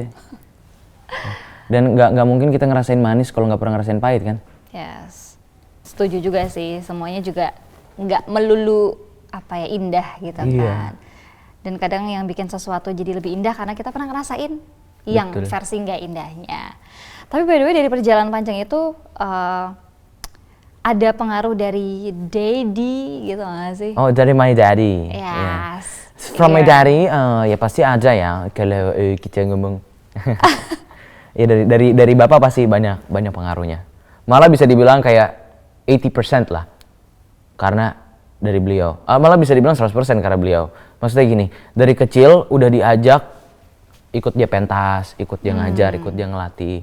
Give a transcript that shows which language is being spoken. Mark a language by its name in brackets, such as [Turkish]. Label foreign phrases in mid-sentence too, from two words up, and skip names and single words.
[Indonesian] Dan nggak mungkin kita ngerasain manis kalau nggak pernah ngerasain pahit kan? Yes. Setuju juga sih, semuanya juga nggak melulu apa ya indah gitu Iya. kan. Dan kadang yang bikin sesuatu jadi lebih indah karena kita pernah ngerasain yang Betul. versi nggak indahnya. Tapi [English] by the way [Indonesian] dari perjalanan panjang itu ada pengaruh dari daddy gitu nggak sih? Oh, dari [English] my daddy. [Indonesian] Yes. [English] Yeah. From my [Indonesian] Iya. daddy, ya pasti ada ya kalau kita ngomong. Ya dari bapak pasti banyak pengaruhnya. Malah bisa dibilang kayak 80% lah karena dari beliau. Malah bisa dibilang 100% karena beliau. Maksudnya gini, dari kecil udah diajak ikut dia pentas, ikut dia ngajar, ikut dia ngelatih.